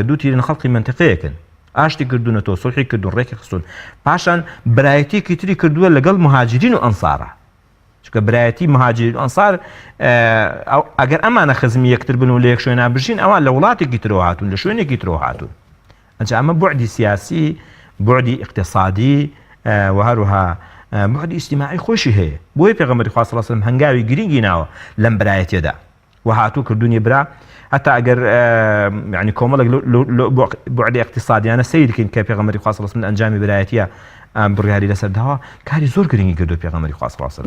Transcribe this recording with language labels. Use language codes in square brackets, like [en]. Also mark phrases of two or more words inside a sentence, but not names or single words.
[ckb] دوو تیرن خەڵقی منتیقەیەکن ئاشتی کردوونەتەوە سڵحی کردوون ڕێکی خستون پاشان برایەتیەکی تری کردووە لەگەڵ مهاجرین و ئەنسارە چونکە برایەتی مهاجرین و ئەنسار ئەگەر ئەمانە خزمی یەکتر بن و لە یەک شوێنە بژین ئەوان لە وڵاتێکی ترەوە هاتوون لە شوێنێکی ترەوە هاتوون ئەنجا ئەمە بعدی سیاسی بعدی اقتصادی و هەروەها بعدی ئیجتیماعی خۆشی هەیە بۆیە پێغەمبەری خوا [ar] صلی الله علیه و سلم [ckb] هەنگاوی گرنگی ناوە لەم برایەتیەدا و هاتوو کردوونی برا حتى ئەگەر يعني کۆمەڵێک بعدی اقتصادیانە سەیرکەین کە پێغەمبەری خوا [ar] صلی الله علیه و سلم [ckb] ئەنجامی برایەتیە بڕیاری لەسەر داوە کاری زۆر گرنگی کردو پێغەمبەری خوا [ar] صلی الله علیه و سلم